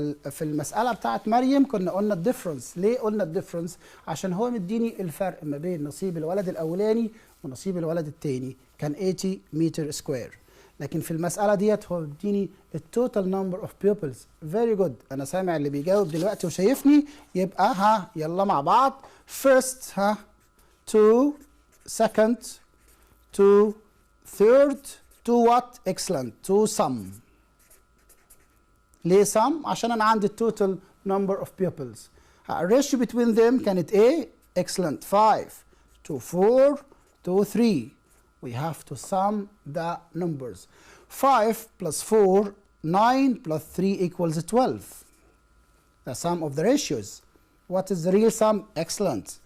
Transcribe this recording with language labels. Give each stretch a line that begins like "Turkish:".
Arabic: في المسألة بتاعت مريم كنا قلنا الديفرنس. ليه قلنا الديفرنس؟ عشان هو مديني الفرق ما بين نصيب الولد الأولاني ونصيب الولد التاني كان 80 متر سكوير. لكن في المسألة ديت هو مديني التوتال نمبر اوف بيوبلز. فيري جود. أنا سامع اللي بيجاوب دلوقتي وشايفني. يبقى يلا مع بعض.
English: First 2 second 2 third 2 what؟ Excellent. 2 sum.
Arabic: ليه sum؟ عشان أنا عندي التوتال
English: number of pupils.
Arabic: الريشيو between them كانت إيه؟
English: Excellent. 5 to 4 to 3. We have to sum the numbers. 5 plus 4, 9 plus 3 equals 12. The sum of the ratios. What is the real sum? Excellent.